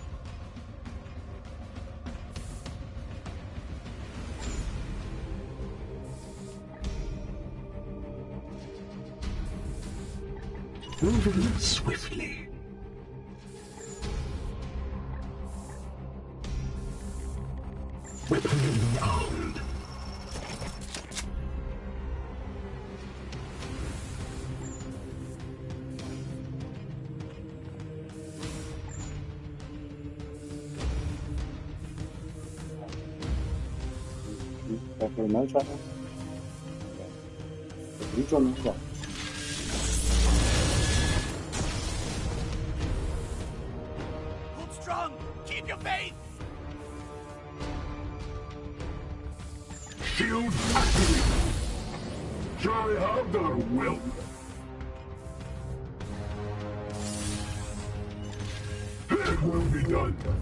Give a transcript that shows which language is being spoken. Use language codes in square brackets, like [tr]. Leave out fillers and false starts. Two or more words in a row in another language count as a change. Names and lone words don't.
[en] Moving swiftly. Weaponry armed. [da] Der kan du meget trække. Det er lige sådan noget der. [en] Hold strong! Keep your faith! Shield activated. Shall I have their will? It will be done.